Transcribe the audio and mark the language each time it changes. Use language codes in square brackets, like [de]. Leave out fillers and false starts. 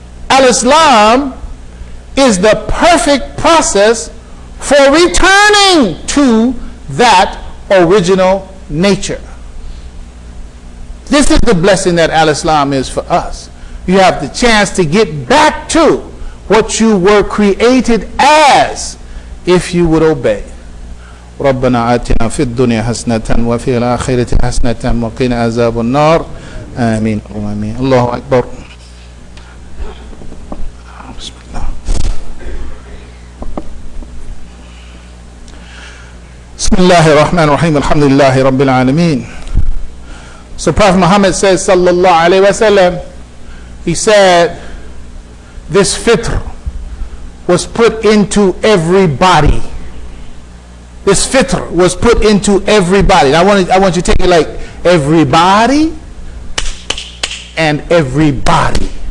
[en] Al-Islam is the perfect process for returning to that original nature. This is the blessing that Al-Islam is for us. You have the chance to get back to what you were created as if you would obey. [ar] ربنا آتنا في الدنيا حسنة وفي الآخرة حسنة وقنا عذاب النار آمين آمين الله أكبر. بسم الله. بسم الله الرحمن الرحيم الحمد لله رب العالمين. [en] So Prophet Muhammad says, sallallahu alayhi wa sallam, he said, this fitr was put into everybody. This fitr was put into everybody. I want you to take it like everybody and everybody.